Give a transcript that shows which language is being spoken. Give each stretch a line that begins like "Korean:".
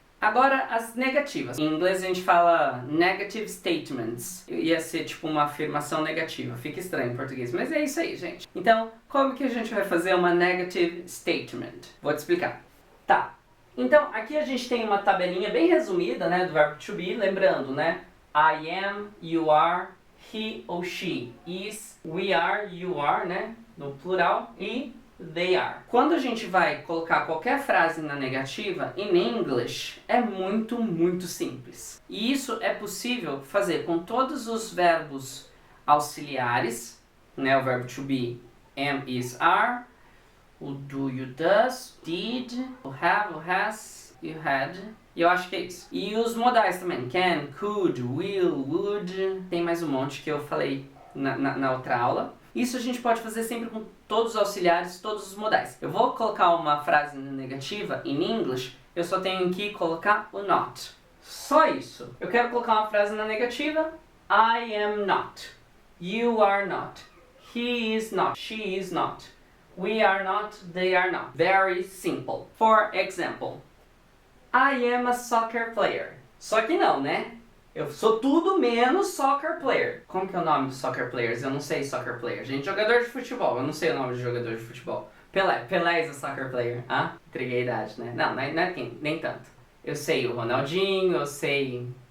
Portuguese: Agora as negativas. Em inglês a gente fala negative statements. Ia ser tipo uma afirmação negativa. Fica estranho em português, mas é isso aí, gente. Então, como que a gente vai fazer uma negative statement? Vou te explicar. Tá. Então, aqui a gente tem uma tabelinha bem resumida, né, do verbo to be, lembrando, né?
English: I am, you are, he ou she, is, we are, you are, né,
Portuguese: no plural,
English: e they are.
Portuguese: Quando a gente vai colocar qualquer frase na negativa,
English: in English,
Portuguese: é muito simples. E isso é possível fazer com todos os verbos auxiliares, né, o verbo to be, am, is, are, o do, you, does, did, o have, o has, you had. E eu acho que é isso. E os modais também. Can, could, will, would. Tem mais um monte que eu falei na outra aula. Isso a gente pode fazer sempre com todos os auxiliares, todos os modais. Eu vou colocar uma frase negativa
English: in English,
Portuguese: eu só tenho que colocar o not. Só isso. Eu quero colocar uma frase na negativa.
English: I am not. You are not. He is not. She is not. We are not. They are not. Very simple. For example, I am a soccer player.
Portuguese: Só que não, né? Eu sou tudo menos soccer player. Como que é o nome dos soccer players? Eu não sei soccer player. Gente, jogador de futebol. Eu não sei o nome de jogador de futebol. Pelé. Pelé é um soccer player. Ah? Entreguei a idade, né? Não é nem tanto. Eu sei o Ronaldinho, eu sei...